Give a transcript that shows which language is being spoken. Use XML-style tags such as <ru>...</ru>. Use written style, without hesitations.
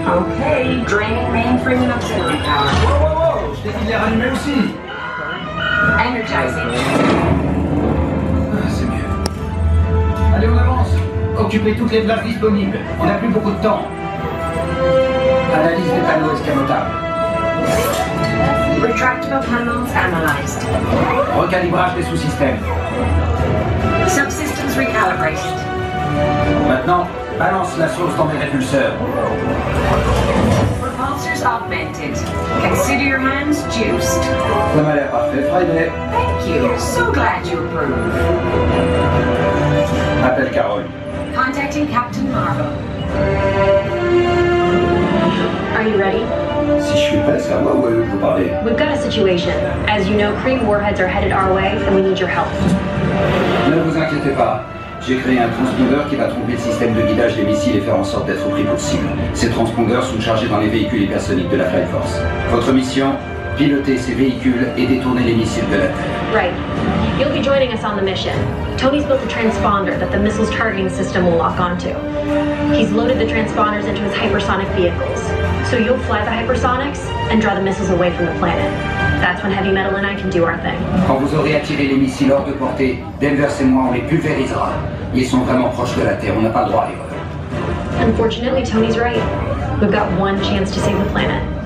<en>Okay, draining mainframe and auxiliary power.</en> <fr>Wow, je t'ai dit de les rallumer aussi.</fr> <en>Energizing.</en> <fr>Ah, c'est mieux. Allez, on avance. Occupez toutes les places disponibles. On n'a plus beaucoup de temps. Analyse des panneaux escamotables.</fr> <en>Retractable panels analyzed.</en> <fr>Recalibrage des sous-systèmes.</fr> <en>Subsystems recalibrated.</en> <fr>Maintenant, balance la source dans mes répulseurs.</fr> <en>Repulsors augmented. Consider your hands juiced.</en> <fr>Ça m'a l'air parfait, Friday.</fr> <en>Thank you. So glad you approve.</en> <fr>Appelle Carole.</fr> <en>Contacting Captain Marvel. Are you ready?</en> <fr>Si je suis prêt, c'est à moi ou à eux que vous parlez.</fr> <en>We've got a situation. As you know, Cream warheads are headed our way, and we need your help.</en> <fr>Ne vous inquiétez pas. J'ai créé un transpondeur qui va tromper le système de guidage des missiles et faire en sorte d'être pris pour cible. Ces transpondeurs sont chargés dans les véhicules hypersoniques de la Flight Force. Votre mission, piloter ces véhicules et détourner les missiles de la Terre.</fr> <en>Right. You'll be joining us on the mission. Tony's built a transponder that the missile's targeting system will lock onto. He's loaded the transponders into his hypersonic vehicles. So you'll fly the hypersonics and draw the missiles away from the planet. That's when Heavy Metal and I can do our thing.</en> <fr>Quand vous aurez attiré les missiles hors de portée, Danvers et moi, on les pulvérisera. Ils sont vraiment proches de la Terre, on n'a pas le droit à l'erreur.</fr> <en>Unfortunately, Tony's right. We've got one chance to save the planet.</en>